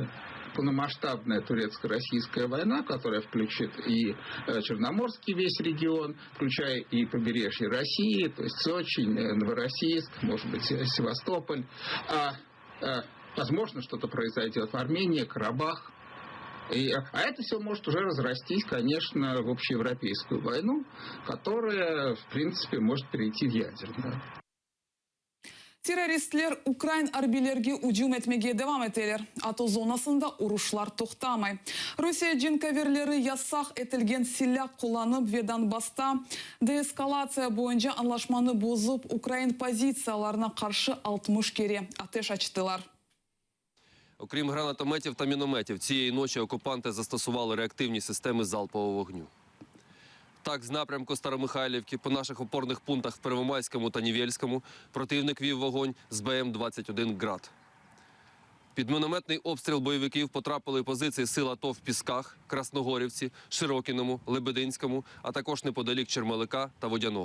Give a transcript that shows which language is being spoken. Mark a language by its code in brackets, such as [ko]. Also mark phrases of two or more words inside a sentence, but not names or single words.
[ru] Полномасштабная турецко-российская война, которая включит и Черноморский весь регион, включая и побережье России, то есть Сочи, Новороссийск, может быть, Севастополь. Возможно, что-то произойдет в Армении, Карабах. А это все может уже разрастись, конечно, в общеевропейскую войну, которая, в принципе, может перейти в ядерную. [crh] Teröristler Ukrayn harbilerge hücum etmeye devam eteler. Ato zonasında uruşlar toxtamay. Rusya cenkaverleri yasak etilgen silah kullanıp ve Donbas'ta deeskalasiya boyunca anlaşmanı bozup Ukrayn позицияларına karşı 60 kere ateş açtılar. [uk] Окрім гранатометів та мінометів, цієї ночі окупанти застосували реактивні системи залпового вогню. Так, з напрямку Старомихайлівки по наших опорних пунктах в Первомайському та Нівельському противник вів вогонь з БМ-21 «Град». Під мінометний обстріл бойовиків потрапили позиції сил АТО в Пісках, Красногорівці, Широкіному, Лебединському, а також неподалік Чермелика та Водяного.